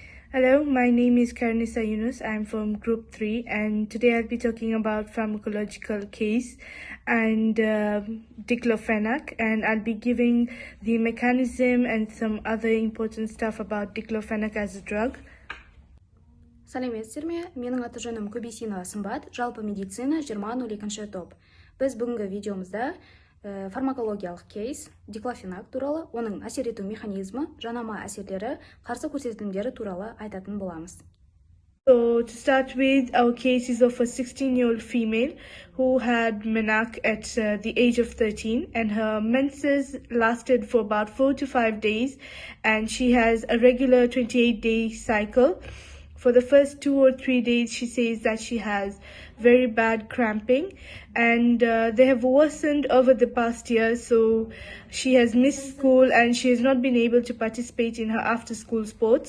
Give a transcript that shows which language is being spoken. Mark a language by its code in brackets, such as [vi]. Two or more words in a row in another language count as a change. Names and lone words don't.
[en] Hello, my name is Karnisa Yunus. I'm from Group 3 and today I'll be talking about pharmacological case and Diclofenac, and I'll be giving the mechanism and some other important stuff about Diclofenac as a drug. [kk] Сәлеметсіздер ме? Менің аты жөнім Көбесинова Сымбат, жалпы медицина 20-02 топ. Біз бүгінгі видеомызда фармакологиялық кейс Diclofenac туралы, оның әсер ету механизмі, жанама әсерлері, қарсы көрсетілімдері туралы айтатын боламыз. [en] So to start with, our case is of a 16-year-old female who had menac at the age of 13, and her menses lasted for about 4 to 5 days, and she has a regular 28-day cycle. For the first 2 or 3 days, she says that she has very bad cramping, and they have worsened over the past year, so she has missed school and she has not been able to participate in her after-school sports.